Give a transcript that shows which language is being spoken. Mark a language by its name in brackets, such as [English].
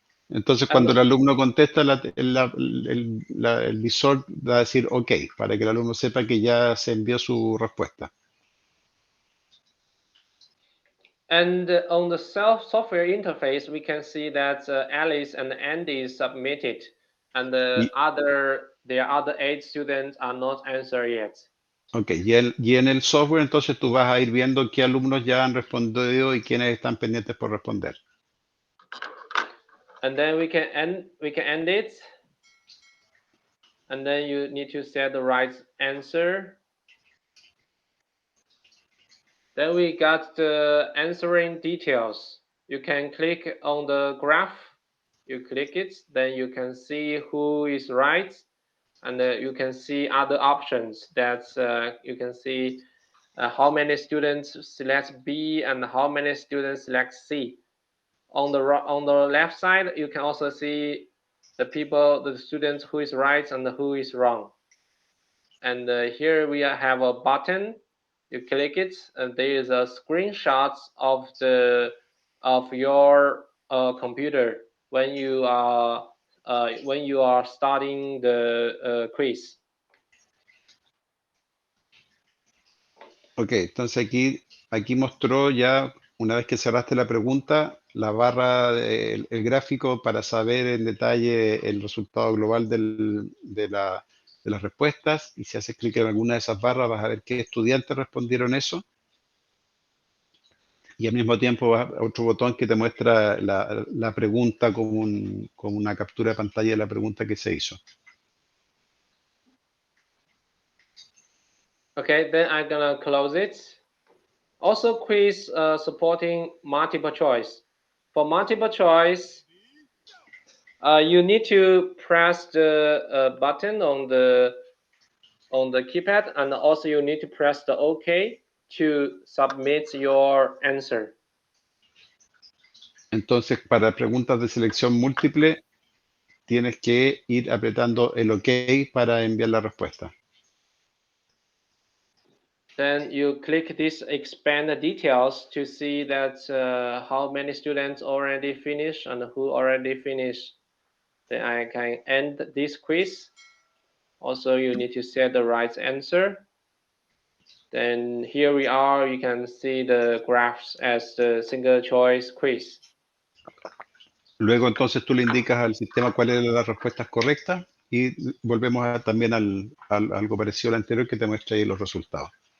[Spanish] Entonces, cuando el alumno contesta, el visor va a decir OK, para que el alumno sepa que ya se envió su respuesta. [English] And on the software interface, we can see that Alice and Andy submitted, and there are other 8 students are not answered yet. [Spanish] Ok, y en el software entonces tú vas a ir viendo qué alumnos ya han respondido y quiénes están pendientes por responder. [English] And then we can end it. And then you need to set the right answer. Then we got the answering details. You can click on the graph. You click it, then you can see who is right, and you can see other options. That you can see how many students select B and how many students select C. On the left side, you can also see the students who is right and who is wrong. And here we have a button. You click it, and there is a screenshot of your computer when you are starting the quiz. [Spanish] Ok, entonces aquí mostró ya, una vez que cerraste la pregunta, la barra, el gráfico para saber en detalle el resultado global de las respuestas, y si haces clic en alguna de esas barras vas a ver qué estudiantes respondieron eso, y al mismo tiempo vas a otro botón que te muestra la pregunta como una captura de pantalla de la pregunta que se hizo. [English] Okay, then I'm gonna close it. Also, quiz supporting multiple choice. For multiple choice, you need to press the button on the on the keypad, and also you need to press the OK to submit your answer. [Spanish] Entonces, para preguntas de selección múltiple, tienes que ir apretando el OK para enviar la respuesta. [English] Then you click this expand the details to see that how many students already finished and who already finished. Then I can end this quiz. Also, you need to set the right answer. Then here we are, you can see the graphs as the single choice quiz. [Spanish] Luego, entonces, tú le indicas al sistema cuáles eran las respuestas correctas y volvemos también algo parecido al anterior que te muestra ahí los resultados.